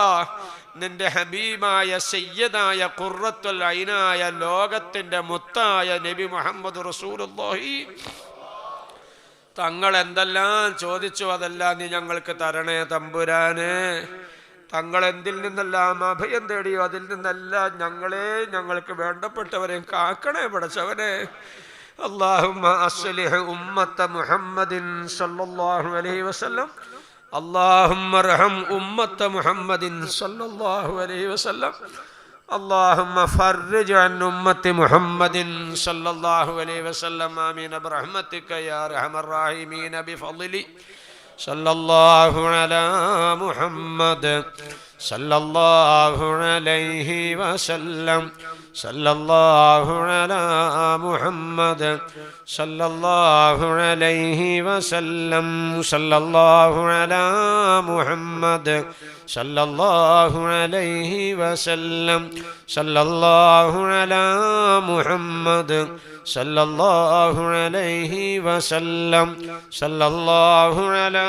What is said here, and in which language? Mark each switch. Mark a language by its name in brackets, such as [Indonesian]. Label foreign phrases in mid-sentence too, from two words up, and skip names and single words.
[Malayalam] നിന്റെ ഹബീബായ സയ്യിദായ ഖുർറത്തുൽ ഐനായ ലോകത്തിന്റെ മുത്തായ നബി മുഹമ്മദ് റസൂലുള്ളാഹി തങ്ങൾ എന്തെല്ലാം ചോദിച്ചു അതെല്ലാം നീ ഞങ്ങൾക്ക് തരണേ തമ്പുരാനെ. തങ്ങൾ എന്തിൽ നിന്നെല്ലാം അഭയം തേടിയോ അതിൽ നിന്നെല്ലാം ഞങ്ങൾക്ക് വേണ്ടപ്പെട്ടവരെയും കാക്കണേ പടച്ചവനെ. [Arabic] اللهم أصلح أمة محمد صلى الله عليه وسلم. اللهم ارحم أمة محمد صلى الله عليه وسلم. اللهم فرج عن أمة محمد صلى الله عليه وسلم. آمين برحمتك يا أرحم الراحمين. بفضل صلى الله على محمد صلى الله عليه وسلم صلى الله على محمد صلى الله عليه وسلم صلى الله على محمد صلى الله عليه وسلم صلى الله على محمد صلى الله عليه وسلم صلى الله على